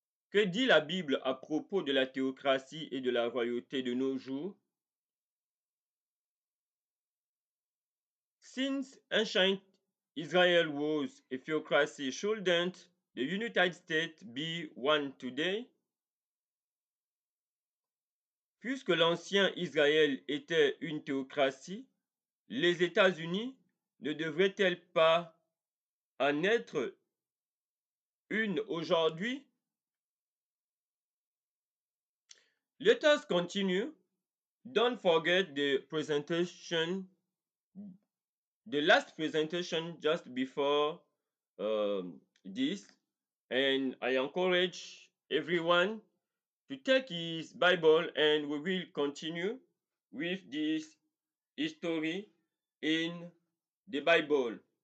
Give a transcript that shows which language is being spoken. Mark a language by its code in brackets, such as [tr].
[fr] Que dit la Bible à propos de la théocratie et de la royauté de nos jours? [en] Since ancient Israel was a theocracy, shouldn't the United States be one today? [fr] Puisque l'ancien Israël était une théocratie, les États-Unis ne devraient-elles pas en être une aujourd'hui? [en] Let us continue. Don't forget the presentation, the last presentation just before this, and I encourage everyone to take his Bible and we will continue with this history in the Bible.